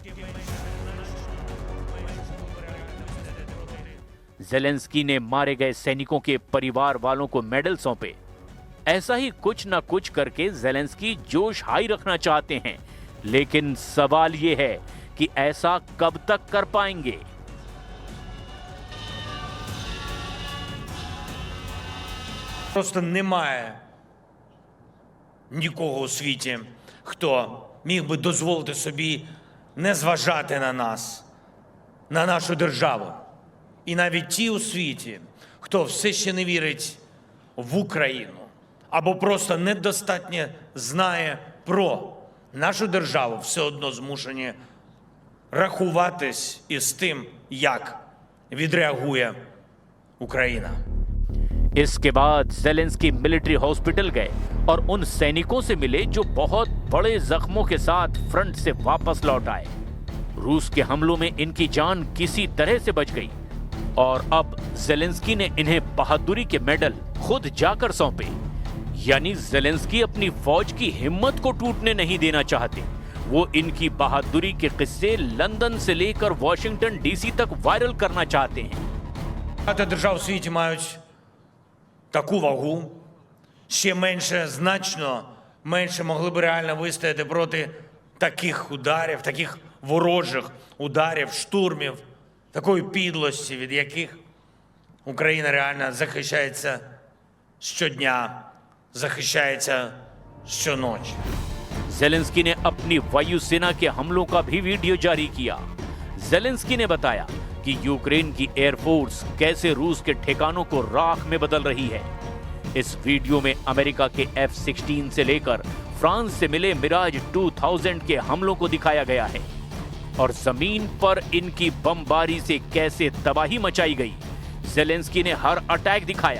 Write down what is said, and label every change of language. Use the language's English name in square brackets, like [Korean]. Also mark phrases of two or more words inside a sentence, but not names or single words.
[Hindi] जेलेंस्की ने मारे गए सैनिकों के परिवार वालों को मेडल सौंपे। ऐसा ही कुछ ना कुछ करके जेलेंस्की जोश हाई रखना चाहते हैं, लेकिन सवाल यह है कि ऐसा कब तक कर पाएंगे। [Ukrainian] Просто немає нікого у світі, хто міг би дозволити собі не зважати на нас, на нашу державу. І навіть ті у світі, хто все ще не вірить в Україну, або просто недостатньо знає про нашу державу, все одно змушені рахуватись із тим, як відреагує Україна. [Hindi] इसके बाद जेलेंस्की [English] military hospital [Hindi] गए और उन सैनिकों से मिले जो बहुत बड़े जख्मों के साथ फ्रंट से वापस लौट आए। रूस के हमलों में इनकी जान किसी तरह से बच गई और अब जेलेंस्की ने इन्हें बहादुरी के मेडल खुद जाकर सौंपे। यानी जेलेंस्की अपनी फौज की हिम्मत को टूटने नहीं देना चाहते। वो इनकी बहादुरी के किस्से लंदन से लेकर वॉशिंगटन डीसी तक वायरल करना चाहते हैं। [Ukrainian] Багато держав у світі мають таку вагу, ще менше, значно менше могли б реально вистояти проти таких ударів, таких ворожих ударів, штурмів, такої підлості, від яких Україна реально захищається щодня, захищається щоночі. [Hindi] जेलेंस्की ने अपनी वायुसेना के हमलों का भी वीडियो जारी किया। जेलेंस्की ने बताया कि यूक्रेन की एयरफोर्स कैसे रूस के ठिकानों को राख में बदल रही है। इस वीडियो में अमेरिका के F-16 से लेकर फ्रांस से मिले मिराज 2000 के हमलों को दिखाया गया है और जमीन पर इनकी बमबारी से कैसे तबाही मचाई गई, जेलेंस्की ने हर अटैक दिखाया।